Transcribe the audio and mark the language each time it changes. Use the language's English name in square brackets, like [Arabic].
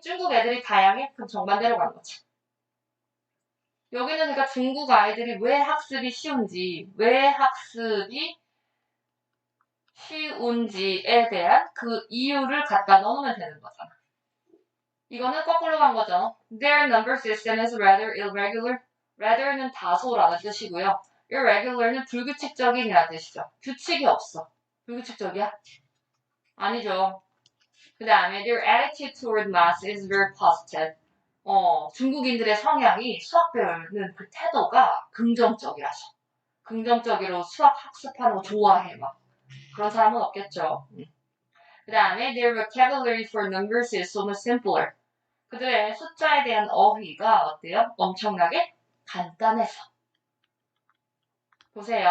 [Korean] 중국 애들이 다양해? 그럼 정반대로 간 거지. 여기는 그러니까 중국 아이들이 왜 학습이 쉬운지, 왜 학습이 쉬운지에 대한 그 이유를 갖다 넣으면 되는 거잖아. 이거는 거꾸로 간 거죠. [English] Their number system is rather irregular. [Korean] rather는 다소라는 뜻이고요. irregular는 불규칙적인이라는 뜻이죠. 규칙이 없어. 불규칙적이야? 아니죠. 그 다음에 [English] their attitude toward math is very positive. [Korean] 중국인들의 성향이 수학 배우는 그 태도가 긍정적이라서. 긍정적으로 수학 학습하는 거 좋아해, 막. 그런 사람은 없겠죠. 그 다음에 [English] their vocabulary for numbers is so much simpler. [Korean] 그들의 숫자에 대한 어휘가 어때요? 엄청나게 간단해서. 보세요.